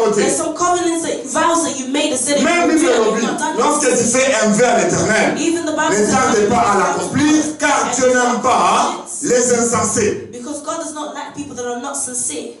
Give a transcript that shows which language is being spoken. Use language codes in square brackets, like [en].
[en] some covenants that vows that you made that said [fr] lorsque tu fais un vœu à l'Éternel, ne tarde pas à l'accomplir, car Dieu n'aime pas les insensés. [en] Because God does not like people that are not sincere.